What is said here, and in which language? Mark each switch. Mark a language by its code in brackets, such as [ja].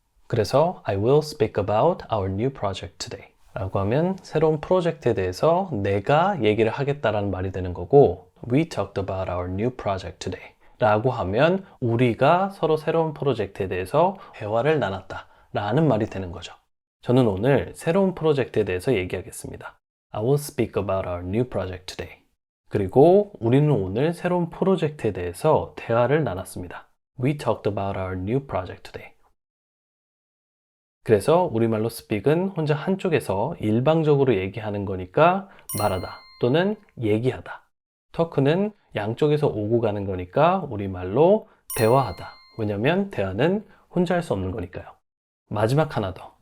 [ko] 그래서 [en] I will speak about our new project today [ko] 라고 하면 새로운 프로젝트에 대해서 내가 얘기를 하겠다라는 말이 되는 거고 [en] We talked about our new project today [ko] 라고 하면 우리가 서로 새로운 프로젝트에 대해서 대화를 나눴다 라는 말이 되는 거죠. 저는 오늘 새로운 프로젝트에 대해서 얘기하겠습니다. [en] I will speak about our new project today. [ko] 그리고 우리는 오늘 새로운 프로젝트에 대해서 대화를 나눴습니다. [en] We talked about our new project today. [ko] 그래서 우리말로 speak은 혼자 한쪽에서 일방적으로 얘기하는 거니까 말하다 또는 얘기하다. talk는 양쪽에서 오고 가는 거니까 우리말로 대화하다. 왜냐면 대화는 혼자 할 수 없는 거니까요. 마지막 하나 더.